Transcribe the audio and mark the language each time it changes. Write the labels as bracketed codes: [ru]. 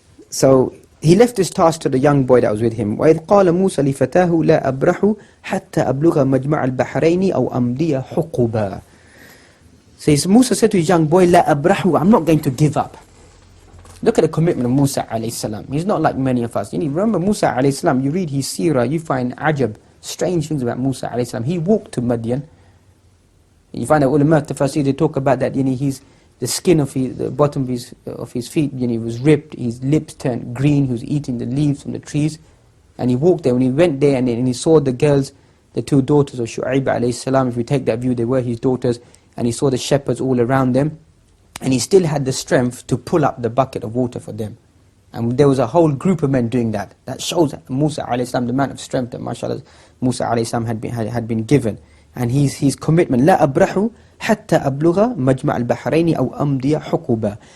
[en] So he left this task to the young boy that was with him. [ar] وَإِذْ قَالَ مُوسَى لِفَتَاهُ لَا أَبْرَحُ حَتَّى أَبْلُغَ مَجْمَعَ الْبَحْرَيْنِ أَوْ أَمْضِيَ حُقُبًا. [en] So Musa said to his young boy, [ar] لَا أَبْرَحُ, [en] I'm not going to give up. Look at the commitment of Musa alayhi salam. He's not like many of us. Remember Musa alayhi salam, you read his seerah, you find ajab, strange things about Musa alayhi salam. He walked to Madian. You find that ulama tafsir, they talk about that, the skin of the bottom of his feet, was ripped, his lips turned green, he was eating the leaves from the trees, and he walked there. When he went there and he saw the girls, the 2 daughters of Shu'aib alayhi salam, if we take that view, they were his daughters, and he saw the shepherds all around them, and he still had the strength to pull up the bucket of water for them. And there was a whole group of men doing that. That shows Musa alayhi salam, the amount of strength that mashallah Musa alayhi salam had been given. And his commitment, [ar] لا أبرح حتى أبلغ مجمع البحرين أو أمضي حقبا.